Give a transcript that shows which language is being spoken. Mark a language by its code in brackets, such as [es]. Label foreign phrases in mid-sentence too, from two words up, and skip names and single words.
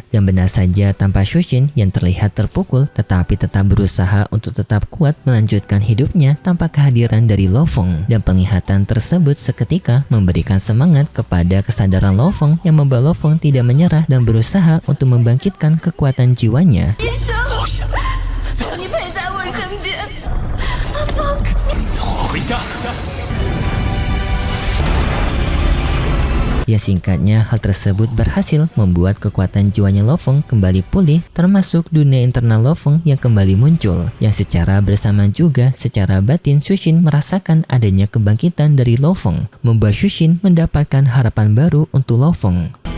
[id] Dan benar saja tanpa Shushin yang terlihat terpukul tetapi tetap berusaha untuk tetap kuat melanjutkan hidupnya tanpa kehadiran dari Lo Feng. Dan penglihatan tersebut seketika memberikan semangat kepada kesadaran Lo Feng yang membawa Lo Feng tidak menyerah dan berusaha untuk membangkitkan kekuatan jiwanya. [zh] 医生，求你陪在我身边，阿峰。等我回家。 [id] Ya singkatnya, hal tersebut berhasil membuat kekuatan jiwanya Lo Feng kembali pulih, termasuk dunia internal Lo Feng yang kembali muncul. Yang secara bersamaan juga, secara batin Shushin merasakan adanya kebangkitan dari Lo Feng, membuat Shushin mendapatkan harapan baru untuk Lo Feng.